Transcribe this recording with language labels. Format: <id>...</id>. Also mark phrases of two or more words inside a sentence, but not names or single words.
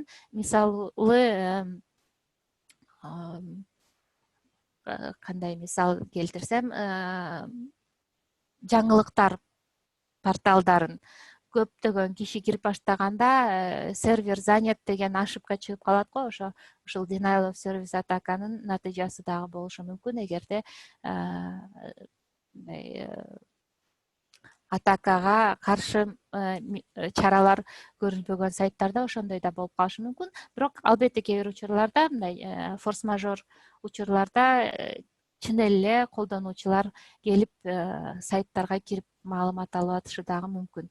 <ky>Мисалы, кандай мисал келтирсем, жаңылыктар порталдарын көптөгөн киши кирип баштаганда</ky> <ru>сервер занят</ru> <ky>деген ошибка чыгып калат го. Ошол</ky> <en>denial of service</en> <ky>атаканын натыйжасы дагы болушу мүмкүн. Эгерде атакага каршы чаралар көрүлбөгөн сайттарда ошондой да болуп калышы мүмкүн. Бирок албетте кээ бир учурларда, мындай форс-мажор учурларда чын эле колдонуучулар келип сайттарга кирип маалымат алып атышы дагы мүмкүн.</ky>